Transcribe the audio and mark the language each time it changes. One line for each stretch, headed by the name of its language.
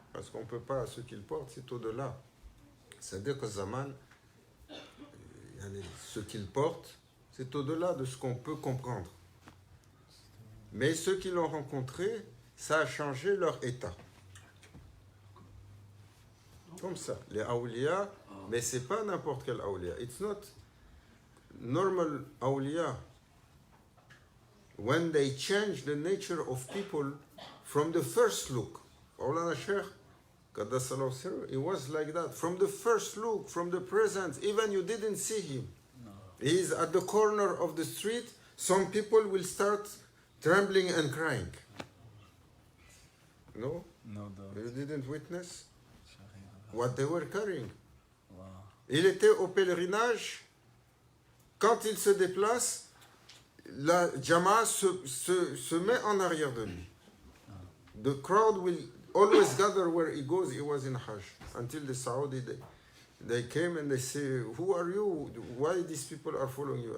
French: Parce qu'on ne peut pas, ce qu'il porte, c'est au-delà. C'est-à-dire que Zaman, ce qu'il porte, c'est au-delà de ce qu'on peut comprendre. Mais ceux qui l'ont rencontré, ça a changé leur état. Comme ça, les awliya, mais ce n'est pas n'importe quel awliya.
English: It's not normal awliya. When they change the nature of people from the first look. Maulana Sheikh, Qaddasallahu sirruh, he was like that. From the first look, from the presence, even you didn't see him. No. He is at the corner of the street, some people will start trembling and crying. No? No, you didn't witness what they were carrying.
French: Wow. Il était au pèlerinage. Quand il se déplace, la Jama'a se met en arrière de lui.
English: The crowd will always gather where he goes. He was in Hajj until the Saudi they came and they say, who are you? Why these people are following you?